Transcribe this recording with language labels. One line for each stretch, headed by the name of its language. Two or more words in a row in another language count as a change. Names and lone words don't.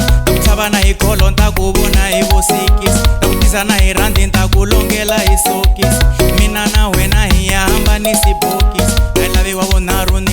Tsonga: Ta ku tlhavana hi kholo ta ku vona hi vosikis, ta ku tisana hi randi ta ku longela hi sokis. Mina na wena hi ya hambanisi bokis,
English: I love you
Tsonga: wa vunharhu